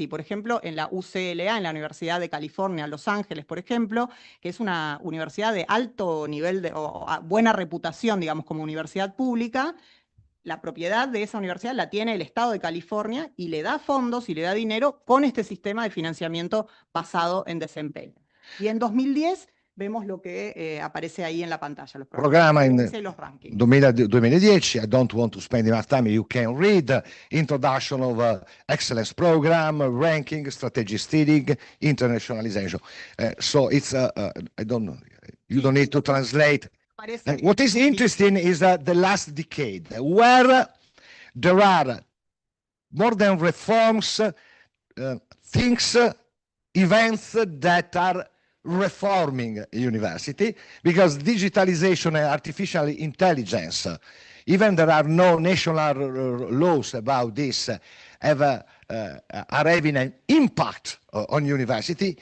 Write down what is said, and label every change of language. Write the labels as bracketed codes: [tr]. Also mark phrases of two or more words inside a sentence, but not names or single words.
[es] Por ejemplo, en la UCLA, en la Universidad de California, Los Ángeles, por ejemplo, que es una universidad de alto nivel, o buena reputación, digamos, como universidad pública, la propiedad de esa universidad la tiene el Estado de California y le da fondos y le da dinero con este sistema de financiamiento basado en desempeño. Y en 2010 vemos lo que aparece ahí en la pantalla, los [it] programma in [es] los rankings. [en] 2010, I don't want to spend enough time, you can read introduction of excellence program, ranking, strategy steering, internationalization. So it's, I don't know, you don't need to translate. What is interesting is the last decade, where there are more than reforms, things, events that are reforming university, because digitalization and artificial intelligence, even there are no national laws about this, are having an impact on university.